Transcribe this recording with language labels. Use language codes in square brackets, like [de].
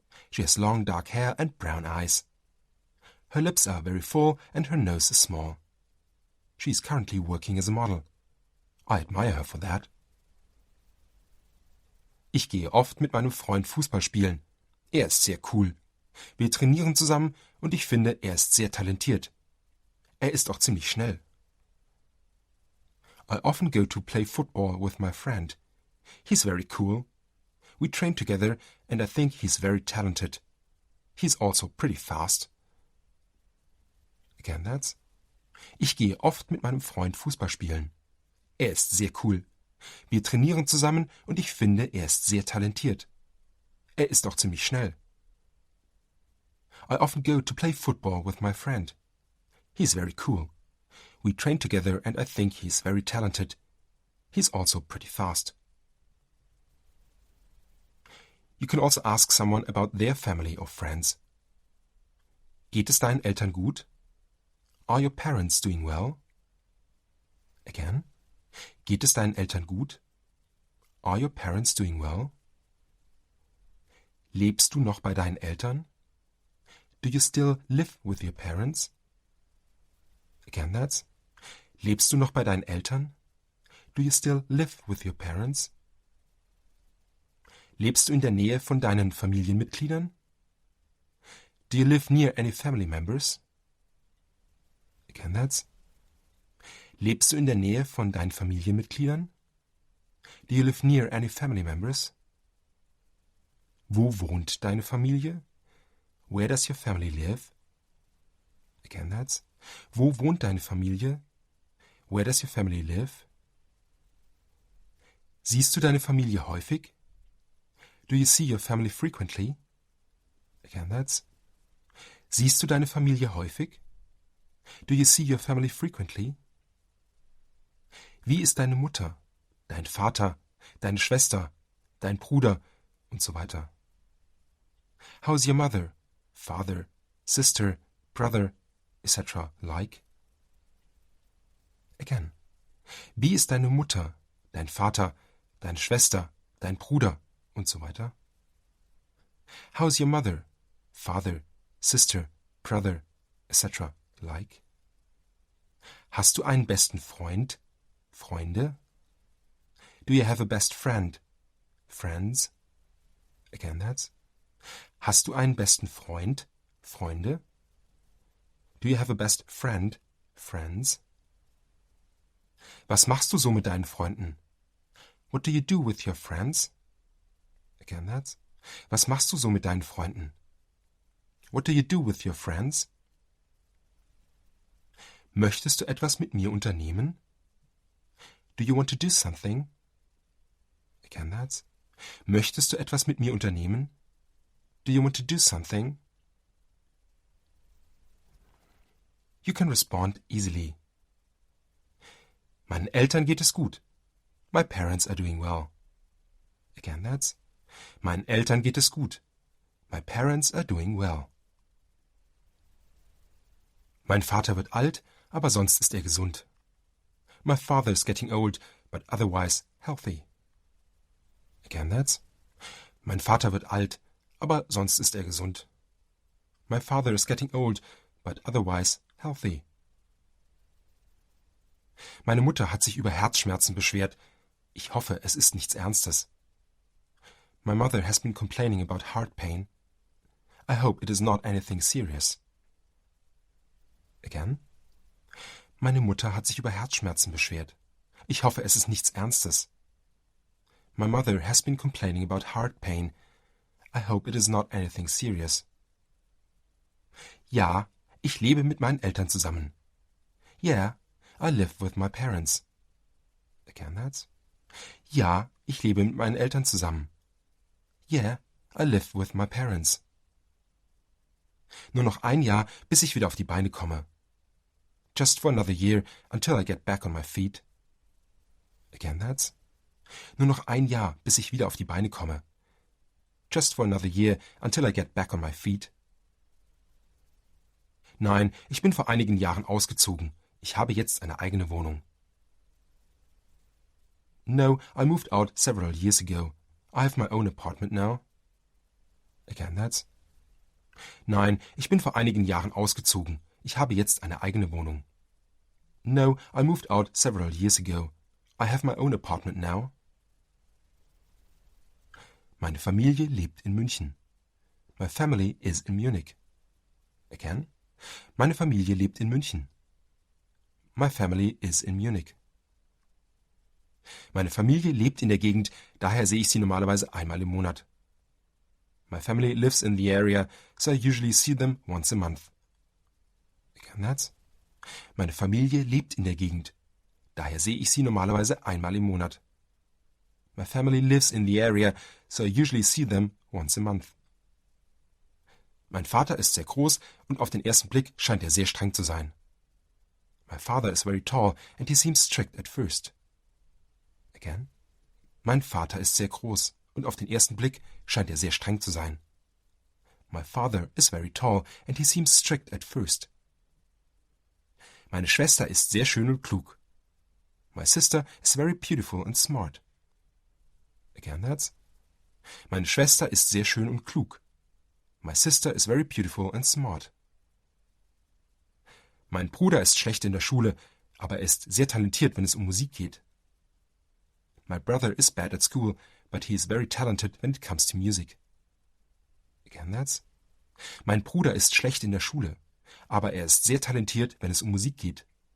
[en] She has long dark hair and brown eyes. Her lips are very full and her nose is small. She's currently working as a model. I admire her for that. [de] Ich gehe oft mit meinem Freund Fußball spielen. Er ist sehr cool. Wir trainieren zusammen und ich finde, er ist sehr talentiert. Er ist auch ziemlich schnell. [en] I often go to play football with my friend. He's very cool. We train together and I think he's very talented. He's also pretty fast. Again, that's. [de] Ich gehe oft mit meinem Freund Fußball spielen. Er ist sehr cool. Wir trainieren zusammen und ich finde, er ist sehr talentiert. Er ist auch ziemlich schnell. [en] I often go to play football with my friend. He's very cool. We train together and I think he's very talented. He's also pretty fast. You can also ask someone about their family or friends. [de] Geht es deinen Eltern gut? [en] Are your parents doing well? Again. [de] Geht es deinen Eltern gut? [en] Are your parents doing well? [de] Lebst du noch bei deinen Eltern? [en] Do you still live with your parents? Again, that's. [de] Lebst du noch bei deinen Eltern? [en] Do you still live with your parents? [de] Lebst du in der Nähe von deinen Familienmitgliedern? [en] Do you live near any family members? Again, that's. [de] Lebst du in der Nähe von deinen Familienmitgliedern? [en] Do you live near any family members? [de] Wo wohnt deine Familie? [en] Where does your family live? Again, that's. [de] Wo wohnt deine Familie? [en] Where does your family live? [de] Siehst du deine Familie häufig? [en] Do you see your family frequently? Again, that's. [de] Siehst du deine Familie häufig? [en] Do you see your family frequently? [de] Wie ist deine Mutter, dein Vater, deine Schwester, dein Bruder und so weiter? [en] How's your mother, father, sister, brother, etc. like? Again. [de] Wie ist deine Mutter, dein Vater, deine Schwester, dein Bruder und so weiter? [en] How's your mother, father, sister, brother, etc. like? [de] Hast du einen besten Freund, Freunde? [en] Do you have a best friend, friends? Again, that's. [de] Hast du einen besten Freund, Freunde? [en] Do you have a best friend, friends? [de] Was machst du so mit deinen Freunden? [en] What do you do with your friends? Again, that's. [de] Was machst du so mit deinen Freunden? [en] What do you do with your friends? [de] Möchtest du etwas mit mir unternehmen? [en] Do you want to do something? Again, that's. [de] Möchtest du etwas mit mir unternehmen? [en] Do you want to do something? You can respond easily. [de] Meinen Eltern geht es gut. [en] My parents are doing well. Again, that's. [de] Meinen Eltern geht es gut. [en] My parents are doing well. [de] Mein Vater wird alt, aber sonst ist er gesund. [en] My father is getting old, but otherwise healthy. Again, that's. [de] Mein Vater wird alt, aber sonst ist er gesund. [en] My father is getting old, but otherwise healthy. [de] Meine Mutter hat sich über Herzschmerzen beschwert. Ich hoffe, es ist nichts Ernstes. [en] My mother has been complaining about heart pain. I hope it is not anything serious. Again. [de] Meine Mutter hat sich über Herzschmerzen beschwert. Ich hoffe, es ist nichts Ernstes. [en] My mother has been complaining about heart pain. I hope it is not anything serious. [de] Ja, ich lebe mit meinen Eltern zusammen. [en] Yeah, I live with my parents. Again that. [de] Ja, ich lebe mit meinen Eltern zusammen. [en] Yeah, I live with my parents. [de] Nur noch ein Jahr, bis ich wieder auf die Beine komme. [en] Just for another year until I get back on my feet. Again that. [de] Nur noch ein Jahr, bis ich wieder auf die Beine komme. [en] Just for another year until I get back on my feet. [de] Nein, ich bin vor einigen Jahren ausgezogen. Ich habe jetzt eine eigene Wohnung. [en] No, I moved out several years ago. I have my own apartment now. Again that. [de] Nein, ich bin vor einigen Jahren ausgezogen. Ich habe jetzt eine eigene Wohnung. [en] No, I moved out several years ago. I have my own apartment now. [de] Meine Familie lebt in München. [en] My family is in Munich. Again. [de] Meine Familie lebt in München. [en] My family is in Munich. [de] Meine Familie lebt in der Gegend, daher sehe ich sie normalerweise einmal im Monat. [en] My family lives in the area, so I usually see them once a month. Again that. [de] Meine Familie lebt in der Gegend, daher sehe ich sie normalerweise einmal im Monat. [en] My family lives in the area, so I usually see them once a month. [de] Mein Vater ist sehr groß und auf den ersten Blick scheint er sehr streng zu sein. [en] My father is very tall and he seems strict at first. Again. [de] Mein Vater ist sehr groß und auf den ersten Blick scheint er sehr streng zu sein. [en] My father is very tall and he seems strict at first. [de] Meine Schwester ist sehr schön und klug. [en] My sister is very beautiful and smart. Again that's. [de] Meine Schwester ist sehr schön und klug. [en] My sister is very beautiful and smart. [de] Mein Bruder ist schlecht in der Schule, aber er ist sehr talentiert, wenn es um Musik geht. [en] My brother is bad at school, but he is very talented when it comes to music. Again that's. [de] Mein Bruder ist schlecht in der Schule, aber er ist sehr talentiert, wenn es um Musik geht.